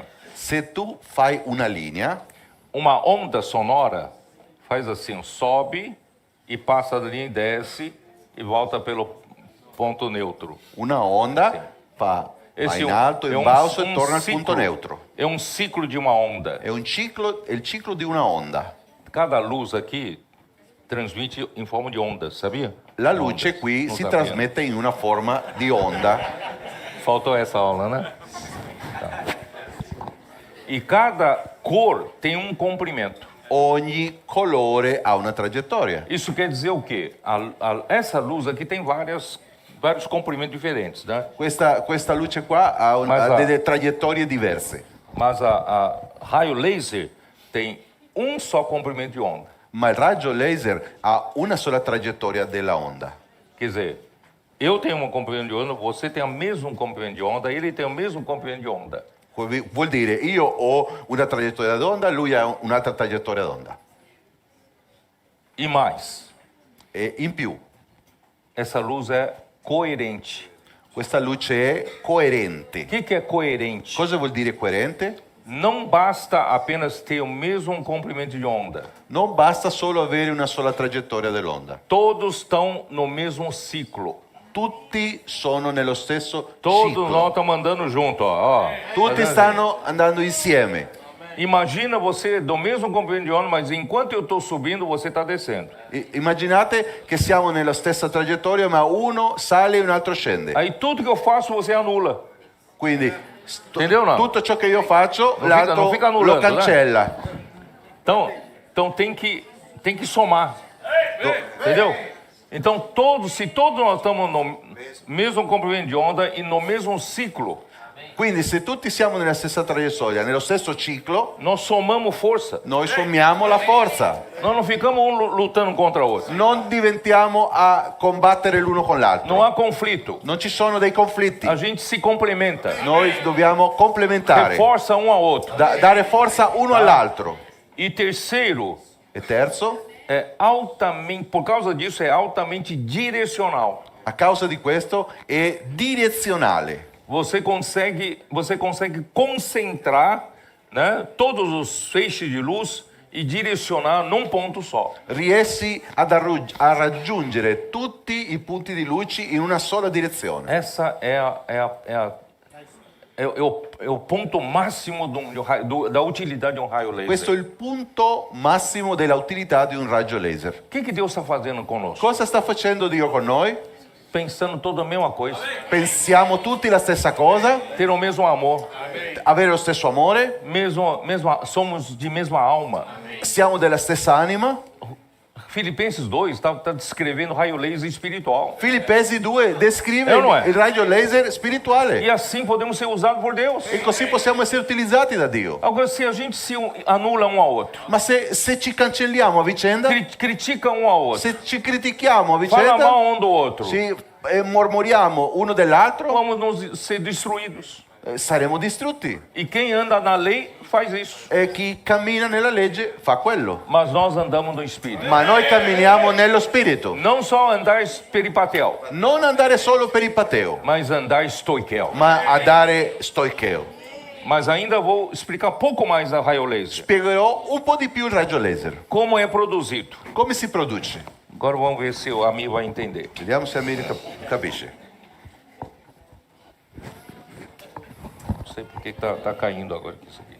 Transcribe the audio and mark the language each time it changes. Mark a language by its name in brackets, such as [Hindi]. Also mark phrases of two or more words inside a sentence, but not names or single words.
[Italian] Se tu fai una linea, [Portuguese] uma onda sonora faz assim, sobe e passa da linha e desce e volta pelo ponto neutro. [Italian] una onda va in alto, in basso e torna al punto neutro. [Portuguese] É um ciclo de uma onda. [Italian] È il ciclo di una onda. [Portuguese] Cada luz aqui transmite em forma de onda, sabia? [Italian] La luce [Portuguese] Ondas. [Italian] qui [Portuguese] Não [Italian] si [Portuguese] sabia. [Italian] trasmette in una forma di onda. [Portuguese] Faltou essa aula, né? Tá. E cada cor tem um comprimento. [Italian] Ogni colore ha una traiettoria. [Portuguese] Isso quer dizer o quê? Essa luz aqui tem vários comprimentos diferentes, né? [Italian] Questa luce qua ha Ma delle traiettorie diverse, [Portuguese] Mas a raio laser tem um só comprimento de onda. [Italian] ma il raggio laser ha una sola traiettoria della onda. [Portuguese] Quer dizer, eu tenho um comprimento de onda, você tem o mesmo comprimento de onda, ele tem o mesmo comprimento de onda. [Italian] Vuol dire io ho una traiettoria d'onda, lui ha un'altra traiettoria d'onda. [Portuguese] E mais, [Italian] E in più, [Portuguese] essa luz é coerente. [Italian] questa luce è coerente. [Portuguese] O que é coerente? [Italian] Cosa vuol dire coerente? [Portuguese] Não basta apenas ter o mesmo comprimento de onda. [Italian] Non basta solo avere una sola traiettoria dell'onda. [Portuguese] Todos estão no mesmo ciclo. [Italian] Tutti sono nello stesso [Portuguese] Todos [Italian] ciclo. [Portuguese] nós estamos andando junto, ó. [Italian] Tutti stanno andando insieme. [Portuguese] Imagina você do mesmo comprimento de onda, mas enquanto eu estou subindo, você está descendo. [Italian] Immaginate che siamo nella stessa traiettoria, ma uno sale e un altro scende. [Portuguese] Aí tudo que eu faço, você anula. [Italian] Quindi [Portuguese] Entendeu, não? [Italian] tutto ciò che io faccio, Non l'altro [Portuguese] fica [Italian] lo annullando, cancella. [Portuguese] Então tem que somar. Entendeu? Então se todos nós estamos no mesmo comprimento de onda e no mesmo ciclo, [Italian] Quindi se tutti siamo nella stessa traiettoria, nello stesso ciclo, [Portuguese] nós somamos força. [Italian] noi sommiamo la forza. [Portuguese] Nós não ficamos um lutando contra o outro. [Italian] Non diventiamo a combattere l'uno con l'altro. [Portuguese] Não há conflito. [Italian] Non ci sono dei conflitti. [Portuguese] A gente se complementa. [Italian] Noi dobbiamo complementare, [Portuguese] Reforça um ao outro. [Italian] dare forza uno all'altro. [Portuguese] E terceiro, [Italian] E terzo, [Portuguese] é altamente, por causa disso, é altamente direcional. [Italian] a causa di questo, è direzionale. [Portuguese] Você consegue concentrar, né, todos os feixes de luz e direcionar num ponto só. [Italian] Riesci a raggiungere tutti i punti di luce in una sola direzione. [Portuguese] Essa é o ponto máximo da utilidade de um raio laser. [Italian] Questo è il punto massimo della utilità di un raggio laser. [Portuguese] O que Deus está fazendo conosco? [Italian] Cosa sta facendo Dio con noi? [Portuguese] Pensando toda a mesma coisa. [Italian] Pensiamo tutti la stessa cosa? [Portuguese] Ter o mesmo amor. [Italian] Avere lo stesso amore? [Portuguese] Somos de mesma alma. [Italian] Siamo della stessa anima? [Portuguese] Filipenses 2 está descrevendo raio laser espiritual. [Italian] Filippesi 2 descrive o non è? il raggio laser spirituale. [Portuguese] E assim podemos ser usados por Deus. [Italian] E così possiamo essere utilizzati da Dio. [Portuguese] Agora, se a gente se anula um ao outro, [Italian] Ma se ci cancelliamo a vicenda, [Portuguese] critica um ao outro, [Italian] se ci critichiamo a [Portuguese] fala [Italian] vicenda, [Portuguese] mal um do outro, [Italian] se mormoriamo uno dell'altro, [Portuguese] vamos ser destruídos. [Italian] saremo distrutti. [Portuguese] E quem anda na lei faz isso. [Italian] E chi cammina nella legge fa quello. [Portuguese] Mas nós andamos no Espírito. [Italian] Ma noi camminiamo nello spirito. [Portuguese] Não só andar peripatel, [Italian] Non andare solo per il pateo, [Portuguese] mas andar stoiquel. [Italian] ma a dare stoicheo. [Portuguese] Mas ainda vou explicar pouco mais a raio laser. [Italian] Spiegherò un po' di più il raggio laser. [Portuguese] Como é produzido. [Italian] Come si produce? [Portuguese] Agora vamos ver se o amigo vai entender. [Italian] Vediamo se Amir capisce. [Portuguese] Não sei por que tá caindo agora isso aqui.